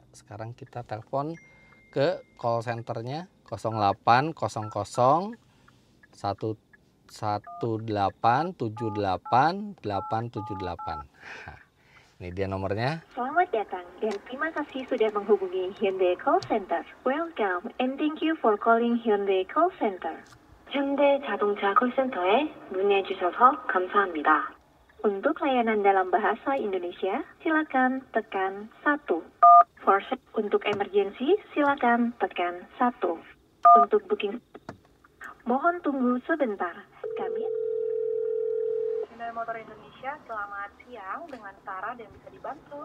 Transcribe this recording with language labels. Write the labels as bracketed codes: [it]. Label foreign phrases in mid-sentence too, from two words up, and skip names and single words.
[id] Sekarang kita telepon ke [en] call centernya [id] 0800 11878 878. Nah, ini dia nomornya. Selamat datang dan terima kasih sudah menghubungi [en] Hyundai Call Center. Welcome and thank you for calling Hyundai Call Center. [ko] 현대 자동차 콜센터에 문의해 주셔서 감사합니다. [id] Untuk layanan dalam bahasa Indonesia, silakan tekan 1. Untuk emergency, silakan tekan 1. Untuk booking, mohon tunggu sebentar. Kami Hyundai Motor Indonesia, selamat siang dengan Sarah dan bisa dibantu.